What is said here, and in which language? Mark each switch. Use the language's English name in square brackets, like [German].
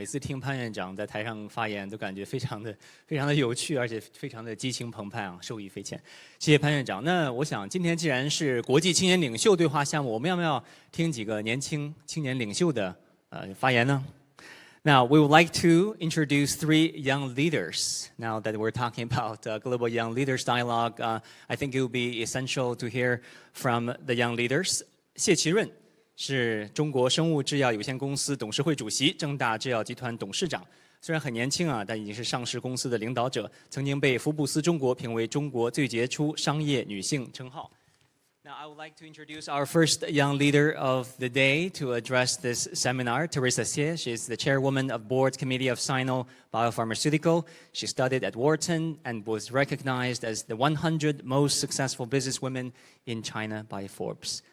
[Chinese] 每次听潘院长在台上发言，都感觉非常的有趣，而且非常的激情澎湃啊，受益匪浅。谢谢潘院长。那我想今天既然是国际青年领袖对话项目，我们要不要听几个青年领袖的发言呢？ [English] Now, we would like to introduce 3 young leaders. Now that we're talking about Global Young Leaders Dialogue, I think it will be essential to hear from the young leaders. [Chinese] 谢其润是中国生物制药有限公司董事会主席，正大制药集团董事长。虽然很年轻啊，但已经是上市公司的领导者，曾经被福布斯中国评为中国最杰出商业女性称号。 [English] Now, I would like to introduce our first young leader of the day to address this seminar, Teresa Xie. She is the chairwoman of Board Committee of Sino Biopharmaceutical. She studied at Wharton and was recognized as the 100 most successful businesswomen in China by Forbes.